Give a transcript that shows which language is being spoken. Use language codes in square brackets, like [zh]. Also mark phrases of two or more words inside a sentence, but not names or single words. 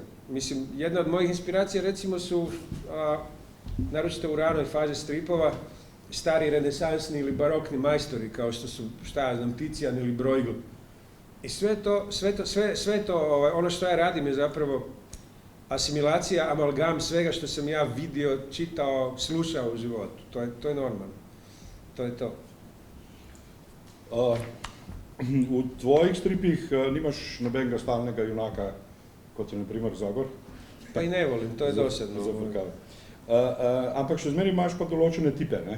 [hr] Mislim, jedna od mojih inspiracija recimo su, naročito u ranoj fazi stripova, stari renesansni ili barokni majstori, kao što su, šta ja znam, Ticijan ili Bruegel. I sve to, ono što ja radim je zapravo asimilacija, amalgam svega što sam ja vidio, čitao, slušao u životu. To je normalno. To je to. [sl] V tvojih stripih nimaš nobenega stalnega junaka, kot je na primer Zagor. [hr] Pa i ne volim, to je dosadno. [sl] Ampak še zmeraj imaš pa določene tipe, ne?